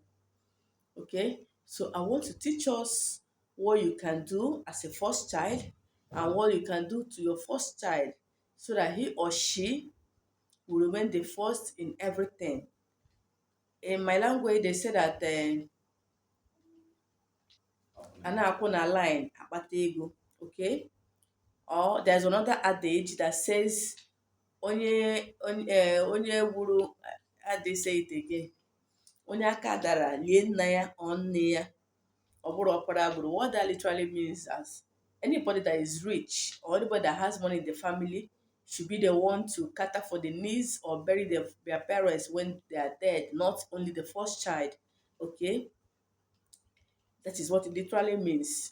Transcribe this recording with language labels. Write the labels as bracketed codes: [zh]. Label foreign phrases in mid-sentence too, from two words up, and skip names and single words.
[en] Okay, so I want to teach us what you can do as a first child and what you can do to your first child so that he or she will remain the first in everything. In my language, they say that [ig] a na-akwụ na line akpata ego. [en] Okay, or there's another adage that says [ig] onye wuru, [en] how they say it again, [ig] onye aka dara lie nna ya or nne ya ọ bụrụ ọkpara agbụrụ. [en] What that literally means as anybody that is rich or anybody that has money in the family should be the one to cater for the needs or bury their parents when they are dead, not only the first child. Okay, that is what it literally means.